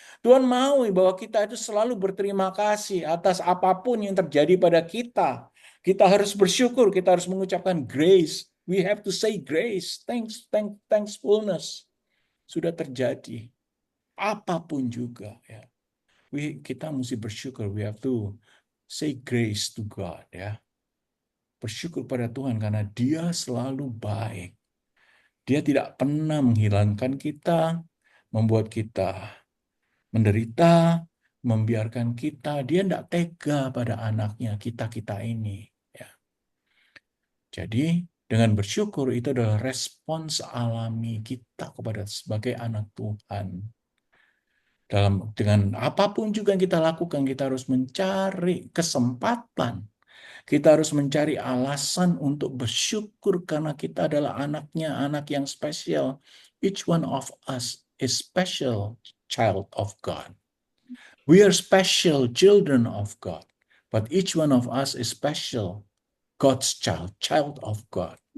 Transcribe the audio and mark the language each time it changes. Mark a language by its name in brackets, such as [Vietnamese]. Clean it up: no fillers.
[Indonesian] Tuhan mau bahwa kita itu selalu berterima kasih atas apapun yang terjadi pada kita. Kita harus bersyukur, kita harus mengucapkan grace. [English] We have to say grace, thankfulness. [Indonesian] Sudah terjadi. Apapun juga ya. Kita mesti bersyukur, [English] we have to say grace to God ya. [Indonesian] Bersyukur pada Tuhan karena Dia selalu baik. Dia tidak pernah menghilangkan kita, membuat kita menderita, membiarkan kita. Dia tidak tega pada anaknya, kita-kita ini. Ya. Jadi dengan bersyukur itu adalah respons alami kita kepada sebagai anak Tuhan. Dengan apapun juga yang kita lakukan, kita harus mencari kesempatan. Kita harus mencari alasan untuk bersyukur karena kita adalah anaknya, anak yang spesial. [English] Each one of us is special child of God. We are special children of God. But each one of us is special God's child, child of God.